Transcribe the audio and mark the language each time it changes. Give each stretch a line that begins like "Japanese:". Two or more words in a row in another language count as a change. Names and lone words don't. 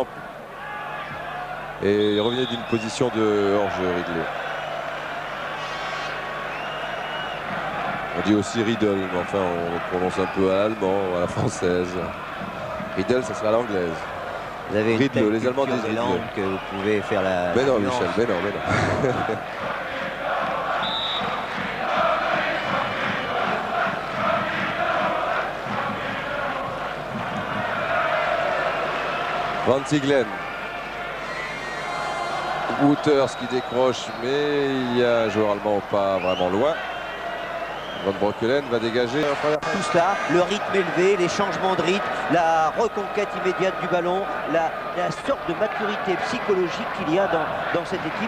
French: Et il revenait d'une position de hors-jeu, Riedle. On dit aussi Riedel, mais enfin on le prononce un peu à l'allemand, à la française. Riedel, ça sera à l'anglaise. Vous avez une Riedle, les Allemands culture disent des langues que vous pouvez faire la... Mais non, Michel, mais non. Van Tigelen. Wouters qui décroche, mais il y a un joueur allemand pas vraiment loin. Van Breukelen va dégager. Tout cela, le rythme élevé, les changements de rythme, la reconquête immédiate du ballon, la sorte de maturité psychologique qu'il y a dans cette équipe.